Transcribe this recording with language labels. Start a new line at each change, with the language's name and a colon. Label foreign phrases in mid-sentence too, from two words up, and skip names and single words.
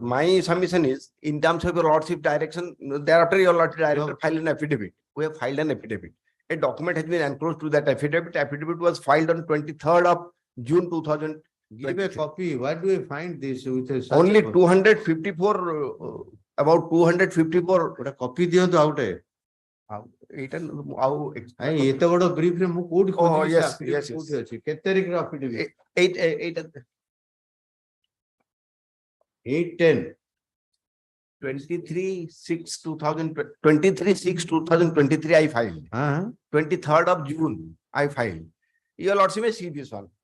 English: My submission is, in terms of your lordship direction, thereafter your lordship director filed an affidavit. We have filed an affidavit. A document has been enclosed to that affidavit. Affidavit was filed on 23rd of June 2000. Give a copy. Where do we find this with a? Only 254, about 254. What a copy
Odia: ଦିଅନ୍ତୁ ଆଉ ଗୋଟେ। ଏତେ ବଡ brief ରେ ମୁଁ କୋଉଠି ଖୋଜିବି ସେ affidavit କୋଉଠି ଅଛି? କେତେ ତାରିଖର affidavit? 8/10.
English: 23/6/2023 I filed. 23rd of June I filed. Your lordship may see this one.